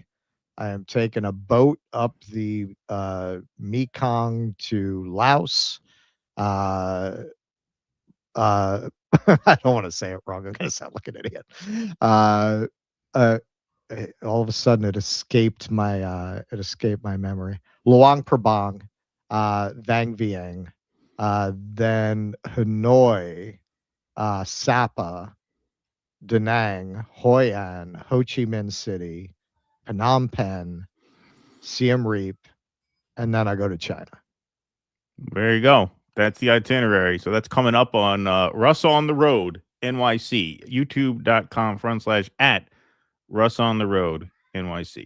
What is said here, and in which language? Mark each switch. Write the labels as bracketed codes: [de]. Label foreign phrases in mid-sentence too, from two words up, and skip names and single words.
[en] I am taking a boat up the Mekong to Laos. I don't want to say it wrong. I'm going to sound like an idiot. All of a sudden, it escaped my memory. Luang Prabang, Vang Vieng, then Hanoi, Sapa, Da Nang, Hoi An, Ho Chi Minh City, Phnom Penh, Siem Reap, and then I go to China. There you go. That's the itinerary. So that's coming up on Russ on the Road NYC, youtube.com/@ Russ on the Road NYC.